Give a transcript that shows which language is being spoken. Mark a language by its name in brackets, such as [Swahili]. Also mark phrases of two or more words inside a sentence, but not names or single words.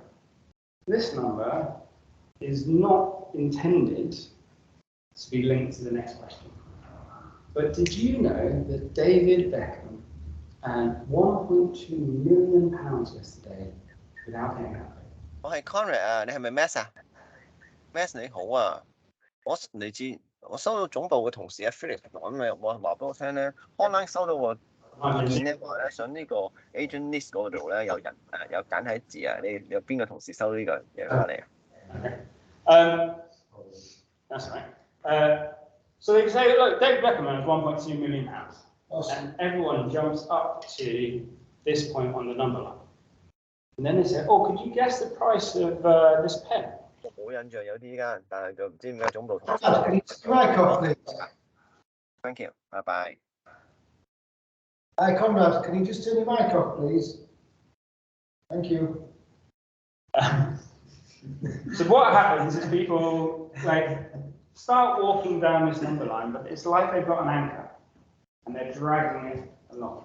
[English] This number is not intended to be linked to the next question. But did you know that David Beckham earned £1.2 million yesterday without getting out of it? [Cantonese] 我係 Conrad 啊，你係咪 Max 啊？Max 你好啊，我收到總部嘅同事啊 Philip 講咪話俾我聽咧 ，online 收到個意見咧話咧想呢個 [English] agent list [Cantonese] 嗰度咧有人有簡體字啊，你有邊個同事收呢個嘢翻嚟啊？ [English] That's right. So they say, look, David Beckham earns £1.2 million. And everyone jumps up to this point on the number line. And then they say, oh, could you guess the price of this pen? [Cantonese] 我冇印象有啲間，但係就唔知點解總部同事。 [English] Can you turn your mic off, please? Thank you. Bye bye. Hi, Conrad, can you just turn your mic off, please? Thank you. So what happens is people start walking down this number line, but it's like they've got an anchor and they're dragging it along.